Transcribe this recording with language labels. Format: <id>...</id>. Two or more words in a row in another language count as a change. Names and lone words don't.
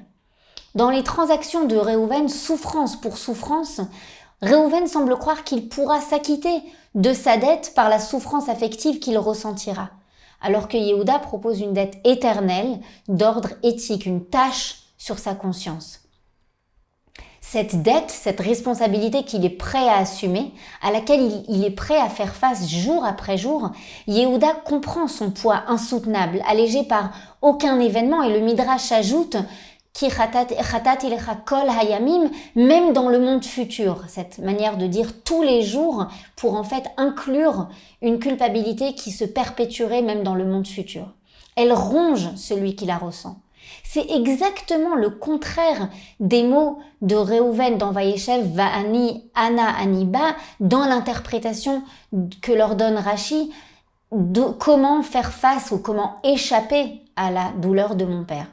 <fr>Dans les transactions de Réhouven, souffrance pour souffrance, Réhouven semble croire qu'il pourra s'acquitter de sa dette par la souffrance affective qu'il ressentira, alors que Yehuda propose une dette éternelle d'ordre éthique, une tâche sur sa conscience. Cette dette, cette responsabilité qu'il est prêt à assumer, à laquelle il est prêt à faire face jour après jour, Yehuda comprend son poids insoutenable, allégé par aucun événement, et le Midrash ajoute</fr> <he>כי חטאתי לך כל הימים,</he> <fr>même dans le monde futur, cette manière de dire tous les jours pour en fait inclure une culpabilité qui se perpétuerait même dans le monde futur. Elle ronge celui qui la ressent. C'est exactement le contraire des mots de Réhouven dans Vayeshev</fr> <he>ואני אנה אני בא</he> <fr>dans l'interprétation que leur donne Rashi de comment faire face ou comment échapper à la douleur de mon père.</fr>